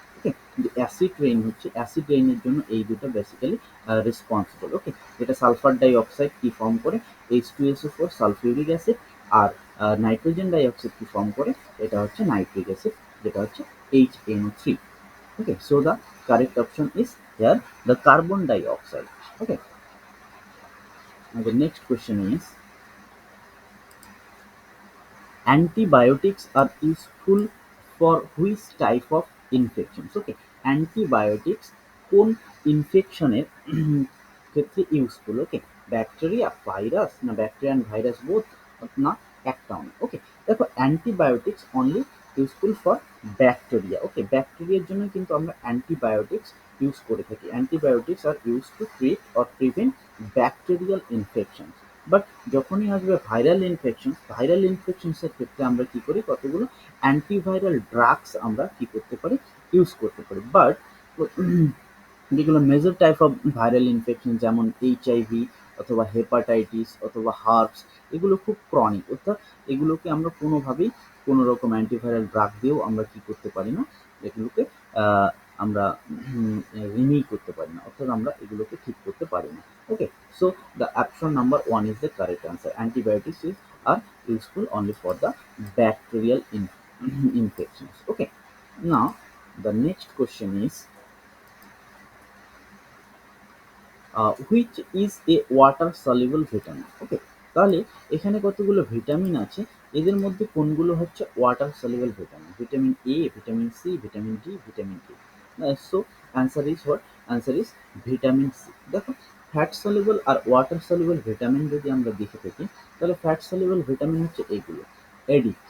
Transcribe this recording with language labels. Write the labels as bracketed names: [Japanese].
[Bangla] ওকে, acid rain হচ্ছে, acid রেইনের জন্য এই দুটো বেসিক্যালি রেসপন্সিবল। ওকে, যেটা সালফার ডাই অক্সাইড কি ফর্ম করে? H2SO4 সালফিউরিক অ্যাসিড, আর নাইট্রোজেন ডাই অক্সাইড কি ফর্ম করে? এটা হচ্ছে নাইট্রিক অ্যাসিড, যেটা হচ্ছে HNO3. [English] Okay, so the correct option is here the carbon dioxide. Okay, now the next question is antibiotics are useful for which type of infections? [Bangla] Okay, antibiotics কোন ইনফেকশনের ক্ষেত্রে useful? ওকে, bacteria, virus, না bacteria and virus both, না একটাও না। [English] Okay, দেখো antibiotics only useful for bacteria. [Bangla] ওকে, ব্যাকটেরিয়ার জন্য কিন্তু আমরা অ্যান্টিবায়োটিক্স ইউজ করে থাকি। [English] Antibiotics are use to treat or prevent bacterial infections. [Bangla] But যখনই আসবে ভাইরাল ইনফেকশন, ভাইরাল ইনফেকশনসের ক্ষেত্রে আমরা কি করি? কতগুলো অ্যান্টিভাইরাল ড্রাগস আমরা কি করতে পারি? ইউজ করতে পারি। বাট যেগুলো major type of viral infection যেমন HIV অথবা হেপাটাইটিস অথবা হার্পস, এগুলো খুব ক্রনিক, অর্থাৎ এগুলোকে আমরা কোনোভাবেই কোনো রকম অ্যান্টিভাইরাল ড্রাগ দিয়েও আমরা কি করতে পারি না, এগুলোকে আমরা রিমিউ করতে পারি না, অর্থাৎ আমরা এগুলোকে ঠিক করতে পারি না। [English] Okay, so the option number 1 is the correct answer. Antibiotics are useful only for the bacterial infections. Okay, now the next question is which is a water soluble vitamin? [Bangla] ওকে, তাহলে এখানে কতগুলো ভিটামিন আছে, এদের মধ্যে কোনগুলো হচ্ছে water soluble vitamin? [English] Vitamin A, vitamin C, vitamin D, vitamin K। So answer is what? Answer is vitamin C। [Bangla] দেখো fat soluble আর water soluble vitamin যদি আমরা দেখে থাকি, তাহলে ফ্যাট সলিউবল ভিটামিন হচ্ছে এইগুলো এডিক।